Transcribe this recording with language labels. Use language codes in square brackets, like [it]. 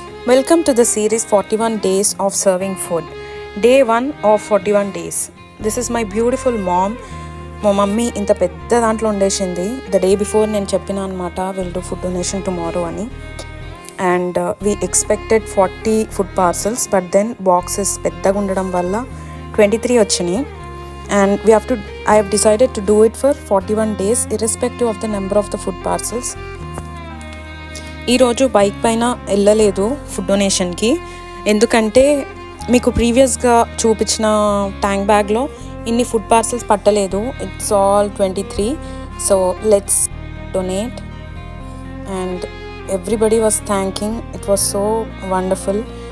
[en] Welcome to the series 41 Days of Serving Food. Day 1 of 41 days. This is my beautiful mom. [te] మా mummy ఇంత పెద్ద దాంట్లో ఉండేసింది. [en] the day before [te] నేను చెప్పిన అనమాట [en] Will do food donation tomorrow అని. And we expected 40 food parcels, but then boxes [te] పెద్దగా ఉండడం వల్ల [en] 23 వచ్చినాయి. And I have decided to do it for 41 days irrespective of the number of the food parcels. [te] ఈరోజు bike పైన వెళ్ళలేదు food డొనేషన్కి, ఎందుకంటే మీకు ప్రీవియస్గా చూపించిన ట్యాంక్ బ్యాగ్లో ఇన్ని ఫుడ్ పార్సల్స్ పట్టలేదు. [en] It's all 23. So let's donate. And everybody was thanking. It was so wonderful.